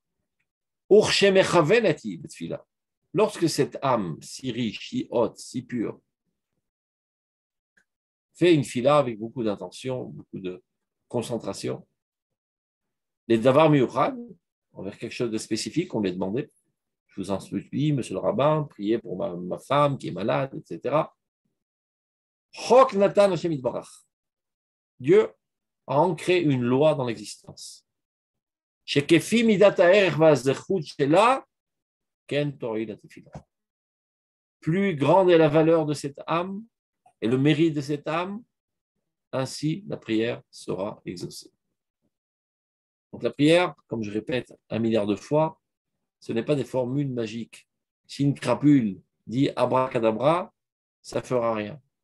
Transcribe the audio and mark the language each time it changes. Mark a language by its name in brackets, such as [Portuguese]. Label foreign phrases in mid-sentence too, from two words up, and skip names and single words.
[French] Lorsque cette âme si riche, si haute, si pure, fait une fila avec beaucoup d'intention, beaucoup de concentration, les [Hebrew] דבר מיוחד, [French] envers quelque chose de spécifique, on lui a demandé, je vous en supplie, monsieur le rabbin, priez pour ma femme qui est malade, etc. [Hebrew] חוק נתן השם יתברך. [French] Dieu a ancré une loi dans l'existence. [Hebrew] שכפי מידת הערך והזכות שלה, כן תוריד לה תפילה. [French] Plus grande est la valeur de cette âme et le mérite de cette âme, ainsi la prière sera exaucée. Donc la prière, comme je répète 1 milliard de fois, ce n'est pas des formules magiques. Si une crapule dit abracadabra, ça ne fera rien.